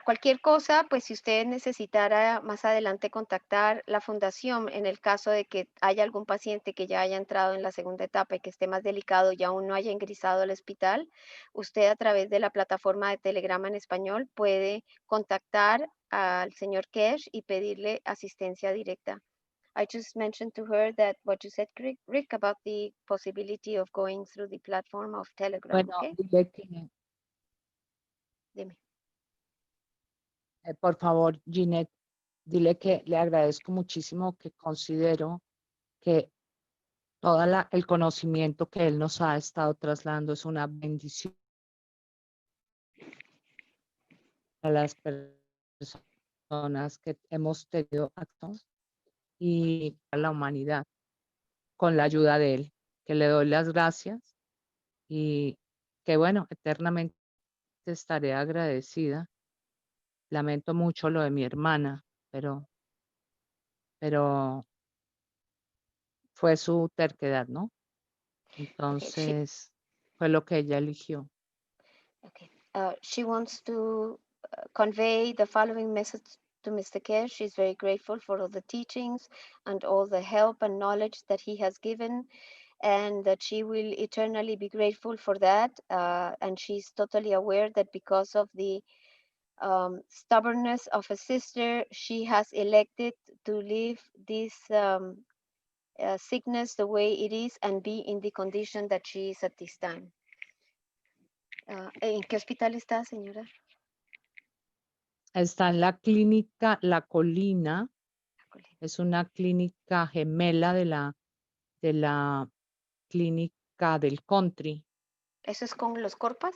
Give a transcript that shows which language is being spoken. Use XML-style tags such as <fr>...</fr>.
<es>Cualquier cosa, pues si usted necesitara más adelante contactar la fundación en el caso de que haya algún paciente que ya haya entrado en la segunda etapa y que esté más delicado y aún no haya ingresado al hospital, usted a través de la plataforma de Telegrama en español puede contactar al señor Keshe y pedirle asistencia directa.</es> <en>I just mentioned to her that what you said, Rick, about the possibility of going through the platform of Telegram.</en> <es>Bueno,</es> <en>Okay?</en> <es>dile que, Dime. por favor, Ginette, dile que le agradezco muchísimo, que considero que todo el conocimiento que él nos ha estado trasladando es una bendición a las personas que hemos tenido actos y a la humanidad con la ayuda de él, que le doy las gracias y que bueno, eternamente estaré agradecida. Lamento mucho lo de mi hermana, pero fue su terquedad, ¿no? Entonces, fue lo que ella eligió.</es> <en>Okay. She wants to convey the following message to Mr. Keshe. She's very grateful for all the teachings and all the help and knowledge that he has given, and that she will eternally be grateful for that. And she's totally aware that because of the stubbornness of a sister, she has elected to live this sickness the way it is and be in the condition that she is at this time.</en> <es>¿En qué hospital está, señora? Está en la clínica La Colina. Es una clínica gemela de la clínica del country. ¿Eso es con los Corpas?</es>